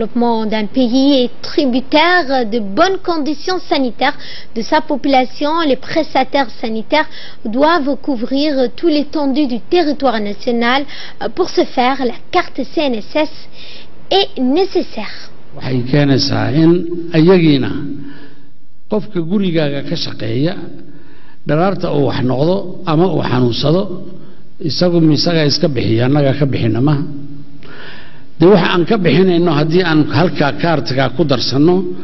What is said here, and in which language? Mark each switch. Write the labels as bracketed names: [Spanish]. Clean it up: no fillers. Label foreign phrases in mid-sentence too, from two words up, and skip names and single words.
[French] Le développement d'un pays est tributaire de bonnes conditions sanitaire de sa population. Les prestataires sanitaires doivent couvrir tout l'étendue du territoire national. Pour ce faire, la carte CNSS est nécessaire. [Somali] waxay keenaysaa in ayagiina qofka gurigaaga ka shaqeeya dhalaarta uu wax noqdo ama uu xanuunsado isagu misaga iska bixiya annaga ka bixina ma de waxa aan ka bixinayno haddii aan halka kaartiga ku darsano